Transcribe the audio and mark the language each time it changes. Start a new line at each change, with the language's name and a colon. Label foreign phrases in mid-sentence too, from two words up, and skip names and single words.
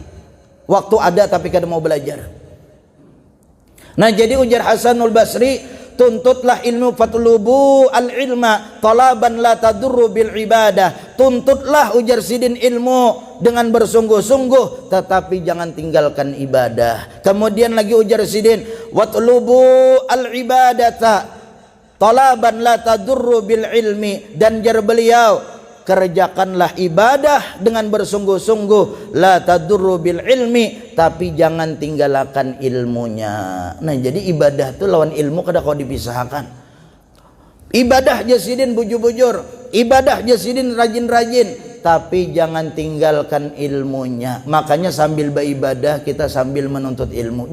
Banjar: Waktu ada tapi kada mau belajar. Nah jadi ujar Hasanul Basri, tuntutlah ilmu,
Arabic: fatlubu al-ilma talaban la tadurru bil ibadah.
Indonesian: Tuntutlah, ujar Sidin, ilmu dengan bersungguh-sungguh, tetapi jangan tinggalkan ibadah.
Banjar: Kemudian lagi ujar Sidin,
Arabic: watlubu al-ibadata talaban la tadurru bil ilmi.
Indonesian: Dan jar beliau, kerjakanlah ibadah dengan bersungguh-sungguh,
Arabic: la tadurru bil ilmi,
Indonesian: tapi jangan tinggalkan ilmunya.
Banjar: Nah jadi ibadah itu lawan ilmu kada kau dipisahkan. Ibadah Jasidin bujur-bujur, ibadah Jasidin rajin-rajin, tapi jangan tinggalkan ilmunya.
Indonesian: Makanya sambil beribadah kita sambil menuntut ilmu.